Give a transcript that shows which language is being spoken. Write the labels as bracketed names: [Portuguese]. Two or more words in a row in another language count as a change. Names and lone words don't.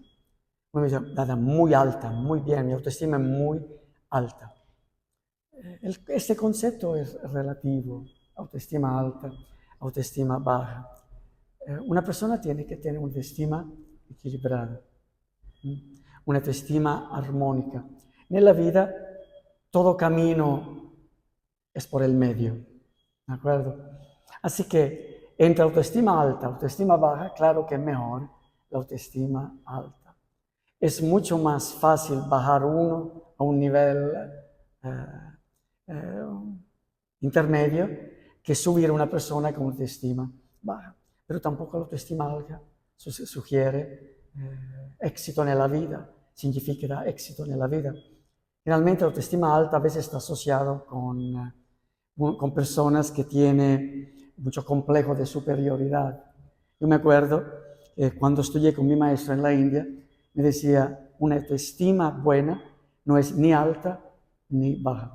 [Spanish] Uno me dice, nada, muy alta, muy bien, mi autoestima es muy alta. Este concepto es relativo, autoestima alta, autoestima baja. Una persona tiene que tener una autoestima equilibrada, una autoestima armónica. [Italian] Nella vita [Spanish] todo camino es por el medio, ¿de acuerdo? Así que entre autoestima alta y autoestima baja, claro que es mejor la autoestima alta. Es mucho más fácil bajar uno a un nivel intermedio que subir a una persona con autoestima baja. Pero tampoco la autoestima alta sugiere éxito [Italian] nella vita, [Spanish] significa éxito [Italian] nella vita. [Spanish] Realmente la autoestima alta a veces está asociado con personas que tienen mucho complejo de superioridad. Yo me acuerdo cuando estudié con mi maestro en la India, me decía, una autoestima buena no es ni alta ni baja.